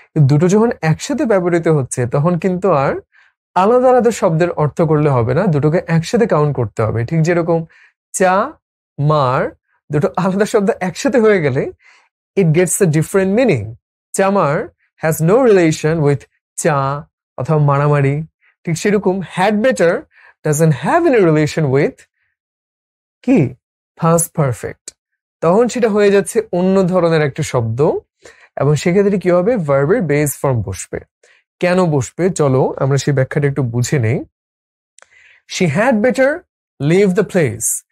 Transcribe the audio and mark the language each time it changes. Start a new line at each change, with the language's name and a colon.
Bangla: দুটো যখন একসাথে ব্যবহৃত হচ্ছে তখন কিন্তু আর আলাদা আলাদা শব্দের অর্থ করলে হবে না, দুটোকে একসাথে কাউন্ট করতে হবে। ঠিক যেরকম চা মার দুটো আলাদা শব্দ একসাথে হয়ে গেলে
English: it gets a different meaning. Chamar has no relation with cha
Bangla: অথবা মারামারি। ঠিক সেরকম
English: had better doesn't have any relation with কি past perfect।
Bangla: তখন সেটা হয়ে যাচ্ছে অন্য ধরনের একটা শব্দ, এবং সেক্ষেত্রে কি হবে, ভার্বের বেস ফর্ম বসবে। কেন বসবে চলো আমরা সেই ব্যাখ্যাটা একটু বুঝে নেই।
English: She had better leave the place.